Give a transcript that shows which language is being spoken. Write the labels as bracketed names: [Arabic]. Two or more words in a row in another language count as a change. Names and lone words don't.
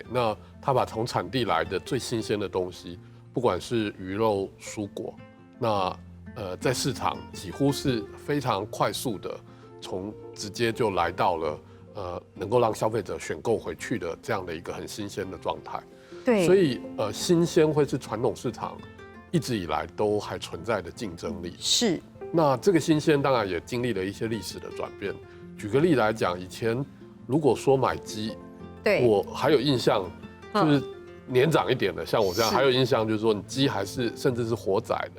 [Chinese] 那他把從產地來的最新鮮的東西，不管是魚肉、蔬果，那在市場幾乎是非常快速的，直接就來到了能夠讓消費者選購回去的這樣的一個很新鮮的狀態。對，所以新鮮會是傳統市場一直以來都還存在的競爭力。是，那这个新鲜当然也经历了一些历史的转变。举个例来讲，以前如果说买鸡，对，我还有印象，就是年长一点的，像我这样还有印象，就是说你鸡还是甚至是活宰的。